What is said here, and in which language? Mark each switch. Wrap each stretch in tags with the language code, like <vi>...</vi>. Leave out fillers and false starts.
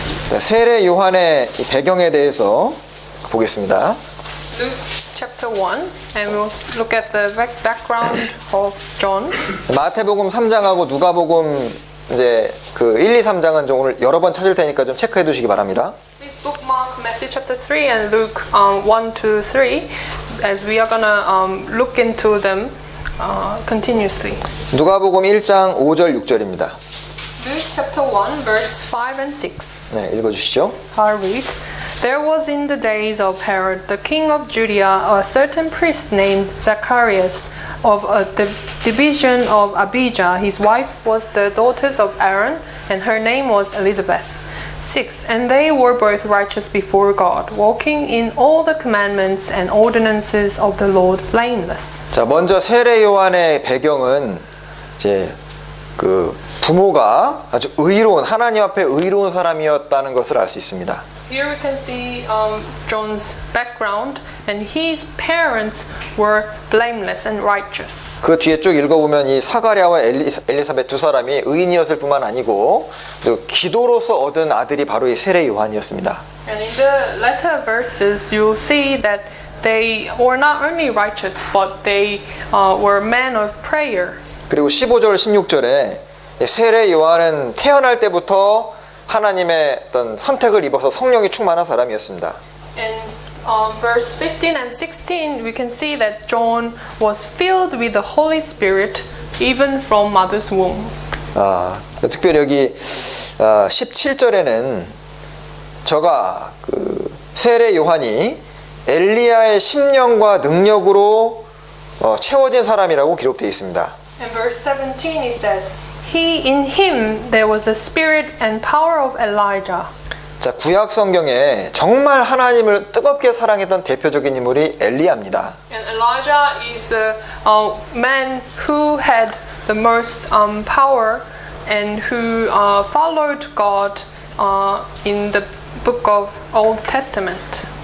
<ko>자, 세례 요한의 이 배경에 대해서 보겠습니다.</ko> <en>Luke chapter 1, and we'll look at the background of John.</en> <ko>마태복음 3장하고 누가복음 이제 그 1, 2, 3장은 좀 오늘 여러 번 찾을 테니까 좀 체크해 두시기 바랍니다.</ko> <en>Please bookmark Matthew chapter 3 and Luke 1 to 3, as we are gonna look into them continuously.</en> <ko>누가복음 1장 5절 6절입니다.</ko> <en>Luke chapter 1, verse 5 and 6.</en> <ko>네, 읽어주시죠.</ko> <en>I read, There was in the days of Herod, the king of Judea, a certain priest named Zacharias of the division of Abijah. His wife was the daughter of Aaron, and her name was Elizabeth. 6. And they were both righteous before God, walking in all the commandments and ordinances of the Lord blameless.</en> <ko>자, 먼저 세례 요한의 배경은 이제 그 부모가 아주 의로운 하나님 앞에 의로운 사람이었다는 것을 알 수 있습니다.</ko> <en>Here we can see John's background, and his parents were blameless and righteous.</en> <ko>그 뒤에 쭉 읽어보면 이 사가랴와 엘리사벳 두 사람이 의인이었을 뿐만 아니고 또 기도로서 얻은 아들이 바로 이 세례 요한이었습니다.</ko> <en>And in the latter verses, you'll see that they were not only righteous, but they were men of prayer.</en> <ko>그리고 15절 16절에 세례 요한은 태어날 때부터 하나님의 어떤 선택을 입어서 성령이 충만한 사람이었습니다.</ko> <en>And verse 15 and 16, we can see that John was filled with the Holy Spirit even from mother's womb.</en> <ko>특별히 여기 17절에는 저가 그 세례 요한이 엘리야의 심령과 능력으로 채워진 사람이라고 기록되어 있습니다.</ko> <en>In verse 17 it says, in him there was the spirit and power of Elijah.</en> <ko>자, 구약 성경에 정말 하나님을 뜨겁게 사랑했던 대표적인 인물이 엘리야입니다.</ko> <en>And Elijah is the man who had the most power and who followed God in the book of Old Testament.</en>